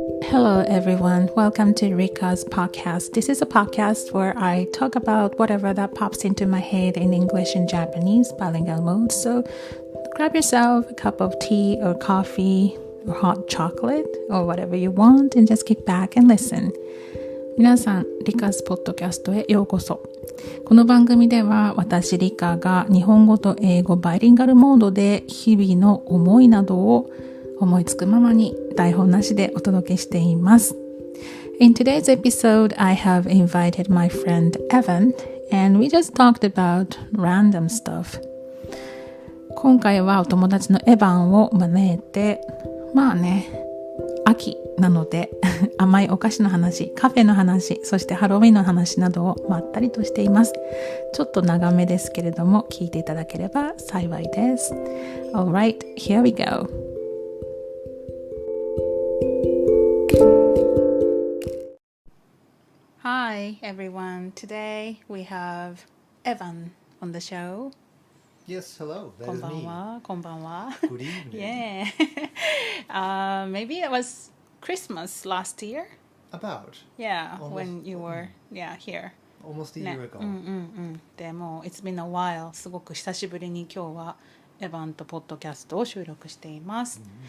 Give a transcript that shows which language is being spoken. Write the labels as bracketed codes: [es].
[en] Hello everyone, welcome to Rika's podcast. This is a podcast where I talk about whatever that pops into my head in English and Japanese bilingual mode. So grab yourself a cup of tea or coffee or hot chocolate or whatever you want and just kick back and listen. [ja] 皆さん、Rika's podcast へようこそ。この番組では私リカが日本語と英語バイリンガルモードで日々の思いなどを思いつくままに台本なしでお届けしています。 [en] In today's episode, I have invited my friend Evan and we just talked about random stuff. [ja] 今回はお友達のエヴァンを招いて、まあね、秋なので甘いお菓子の話、カフェの話、そしてハロウィンの話などをまったりとしています。ちょっと長めですけれども聞いていただければ幸いです。 [en] Alright, here we go.Hi everyone. Today we have Evan on the show. Yes, hello. That is me. [ja] こんばんは。 [en] Good evening. Yeah. Maybe it was Christmas last year. About. Yeah, Almost, when you were here. Almost a year ago. [ja] でも [en] It's been a while. [ja] すごく久しぶりに今日はエヴァンとポッドキャストを収録しています。